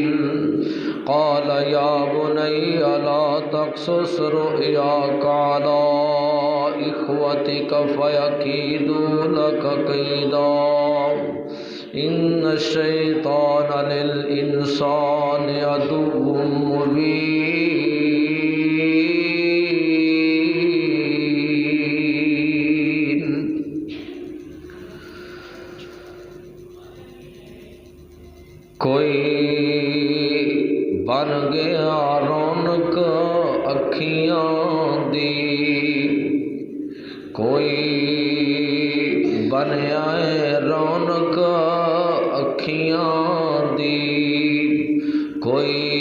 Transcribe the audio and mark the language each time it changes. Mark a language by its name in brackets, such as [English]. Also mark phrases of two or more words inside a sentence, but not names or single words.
[Arabic] قال يا بني لا تقصص رؤياك على إخوتك فيكيدوا لك كيدا إن الشيطان للإنسان عدو مبين. [Punjabi] کوئی بن گیا رونق اکھیاں دی، کوئی بنیا رونق اکھیاں دی، کوئی